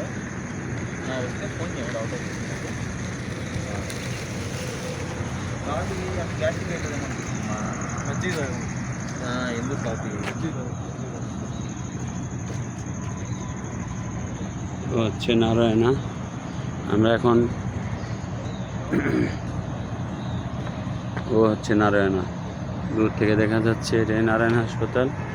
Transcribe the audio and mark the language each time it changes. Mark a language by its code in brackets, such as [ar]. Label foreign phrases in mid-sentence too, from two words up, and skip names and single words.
[te] వస్తే ఫోన్ చేయండి, డాక్టర్ కాదు గ్యాస్ట్రిక్ అవుతుందమ్మా, మజ్జిగ ఎందుకు కాఫీ [bn] হচ্ছে নারায়ণা। আমরা এখন ও হচ্ছে নারায়ণা, দূর থেকে দেখা যাচ্ছে এটাই নারায়ণ হাসপাতাল।